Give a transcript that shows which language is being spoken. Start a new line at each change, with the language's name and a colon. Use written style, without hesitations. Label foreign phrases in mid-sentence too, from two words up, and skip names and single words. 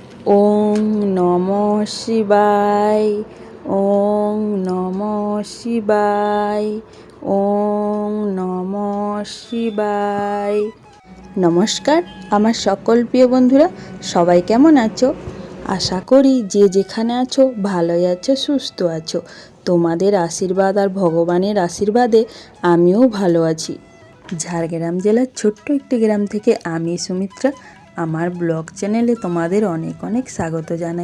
Sanskrit: ওং নমঃ শিবায়, ওং নমঃ শিবায়, ওং নমঃ শিবায়।
Bangla: নমস্কার আমার সকল প্রিয় বন্ধুরা, সবাই কেমন আছো? আশা করি যে যেখানে আছো ভালোই আছো, সুস্থ আছো। তোমাদের আশীর্বাদ আর ভগবানের আশীর্বাদে আমিও ভালো আছি। ঝাড়গ্রাম জেলার ছোট্ট একটি গ্রাম থেকে আমি সুমিত্রা আমার ব্লগ চ্যানেলে তোমাদের অনেক অনেক স্বাগত জানাই।